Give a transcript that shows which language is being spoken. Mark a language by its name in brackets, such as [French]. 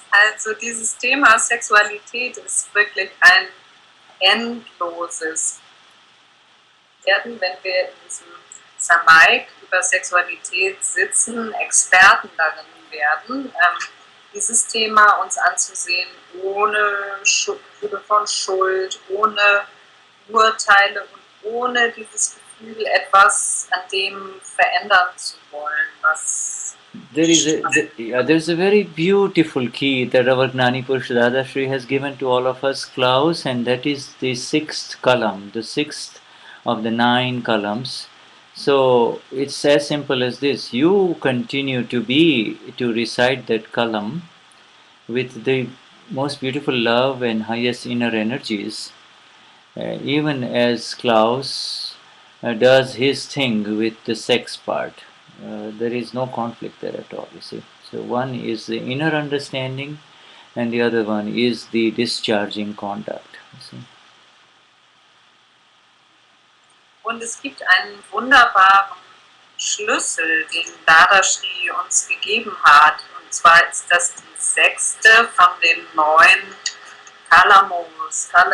[German] Also dieses Thema Sexualität ist wirklich ein endloses Werden, wenn wir in diesem Samayik über Sexualität sitzen, Experten darin werden, dieses Thema uns anzusehen, ohne Gefühle von Schuld, ohne Urteile und ohne dieses Gefühl, etwas an dem verändern zu wollen, was [English] there's a very beautiful key that our Gnani Purush Dadashri has given to all of us, Klaus, and that is the sixth column, the sixth of the 9 columns. So it's as simple as this. You continue to recite that column with the most beautiful love and highest inner energies, even as Klaus does his thing with the sex part. There is no conflict there at all, you see. So one is the inner understanding, and the other one is the discharging conduct, you see. [German] Und es gibt einen wunderbaren Schlüssel, den Dadashri uns gegeben hat. Und zwar ist das die 6. von den 9 Kalamos.